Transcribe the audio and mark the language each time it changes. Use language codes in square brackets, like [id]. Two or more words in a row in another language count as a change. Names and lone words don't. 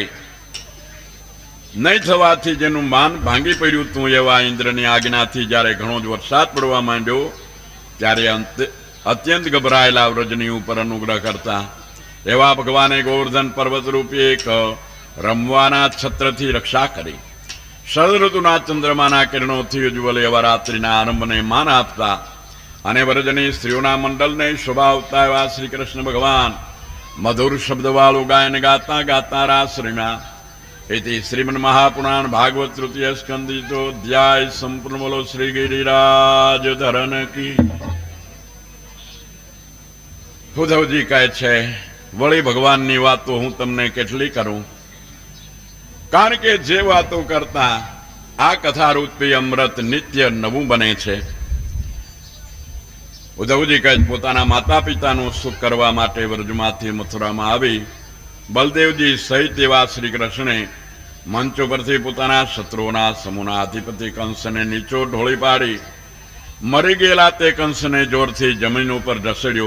[gu] નહીં થવાથી જેનું માન ભાંગી પડ્યું તું એવા ઇન્દ્રની આજ્ઞાથી જ્યારે ઘણો જ વરસાદ પડવા માંડ્યો ત્યારે અત્યંત ગભરાયેલા વ્રજની ઉપર અનુગ્રહ કરતા એવા ભગવાને ગોવર્ધન પર્વત રૂપી એક રમવાના છત્રથી રક્ષા કરી. શરદ ઋતુના ચંદ્રમાના કિરણોથી ઉજ્જવલ એવા રાત્રિના આરંભને માન આપતા અને વ્રજની સ્ત્રીઓના મંડળને શોભાવતા એવા શ્રી કૃષ્ણ ભગવાન મધુર શબ્દવાળું ગાયન ગાતા ગાતા રાસરીમાં [sa] इति श्रीमन् महापुराण भागवत तृतीय स्कंदितो अध्याय संपूर्ण [hi] बोलो श्री गिरिराज धरन की। [gu] ઉદ્ધવજી કહે છે વળી ભગવાનની વાતો હું તમને કેટલી કરું, કારણ કે જે વાતો કરતા આ કથારૂપી અમૃત નિત્ય નવું બને છે. ઉદ્ધવજી કહે પોતાના માતા પિતાનું સુખ કરવા માટે વ્રજમાંથી મથુરામાં આવી બલદેવજી સહિત એવા શ્રી કૃષ્ણે મંચ પરથી પોતાના શત્રુઓના સમૂહના અધિપતિ કંસને નીચો ઢોળી પાડી મરી ગયેલા તે કંસને જોરથી જમીન ઉપર ઢસડ્યો.